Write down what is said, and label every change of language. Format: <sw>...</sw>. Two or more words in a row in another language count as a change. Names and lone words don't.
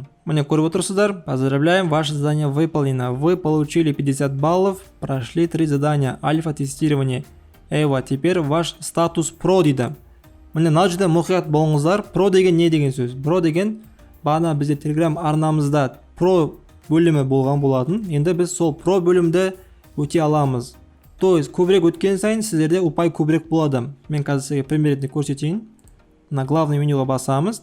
<kk>Көріп отырсыздар,</kk> <ru>поздравляем, ваше задание выполнено. Вы получили 50 баллов, прошли 3 задания, альфа-тестирование. Теперь ваш статус про дейді.</ru> <kk>Мына жерде мұқият болыңыздар. Про деген не деген сөз? Про деген бағана бізде Telegram арнамызда про бөлімі болған болатын. Енді біз сол про бөлімді өте аламыз.</kk> <ru>То есть</ru> <kk>көбірек өткен сайын сіздерде ұпай көбірек болады. Мен қазір сізге пример ретінде көрсетейін.</kk> <ru>На главный</ru> <kk>менюға басамыз.</kk>